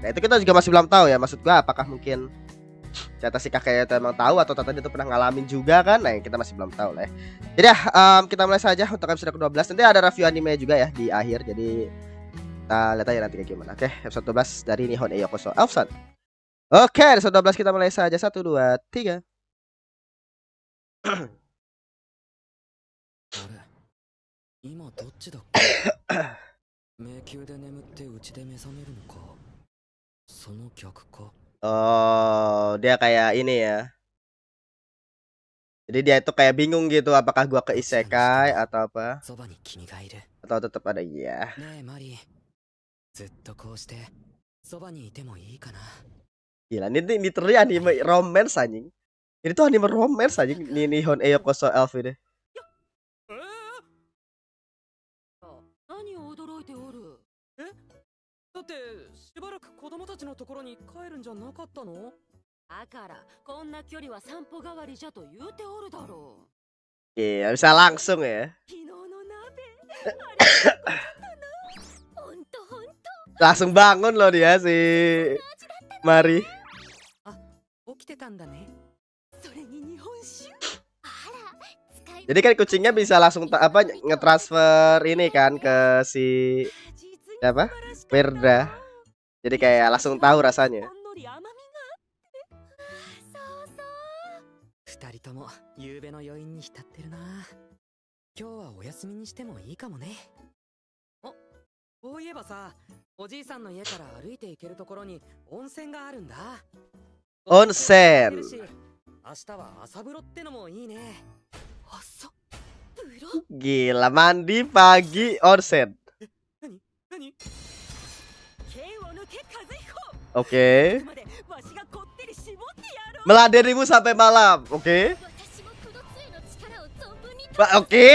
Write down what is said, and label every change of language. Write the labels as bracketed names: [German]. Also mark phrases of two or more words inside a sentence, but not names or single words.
[Indonesian] Nah itu kita juga masih belum tahu ya, maksud gua apakah mungkin ternyata si kakeknya itu emang tahu atau ternyata dia tuh pernah ngalamin juga kan. Nah kita masih belum tahu lah ya. Jadi ya kita mulai saja untuk episode ke-12. Nanti ada review anime juga ya di akhir. Jadi kita lihat aja nanti kayak gimana. Oke, episode 12 dari Nihon e Yokoso Elf-san. Oke, episode 12 kita mulai saja. 1 2 3. [Japanese] 今どっちだっけ迷宮で眠ってうちで目覚めるのかその逆か [Indonesian] Oh, dia kayak ini ya. Jadi dia itu kayak bingung gitu, apakah gua ke isekai atau apa? [Japanese] そばに君がいる [Indonesian] Atau tetap ada iya. [Japanese] ねえマリーずっとこうしてそばにいてもいいかな [Indonesian] Gila, ini [English] literally anime romance [Indonesian] anjing. Ini tuh [English] anime romance [Indonesian] anjing, Nihon e Yokoso Elf ini. [Japanese] 何を驚いておるえだってしばらく子供たちのところに帰るんじゃなかったのだからこんな距離は散歩代わりじゃと言うておるだろう [Indonesian] Iya, bisa langsung ya. [Japanese] 昨日の鍋 [Indonesian] Langsung bangun loh dia si Mari. [Japanese] 起きてたんだね [Indonesian] Jadi kan kucingnya bisa langsung ngetransfer ini kan ke si siapa? Perda. Jadi kayak langsung tahu rasanya. [Japanese] 二人とも夕べの余韻に浸ってるな今日はお休みにしてもいいかもねあ、そういえばさおじいさんの家から歩いて行けるところに温泉があるんだ [Indonesian] Onsen. [Japanese] 明日は朝風呂ってのもいいね朝 [Indonesian] Gila, mandi pagi onsen. Oke. Meladenimu sampai malam. Oke. Oke.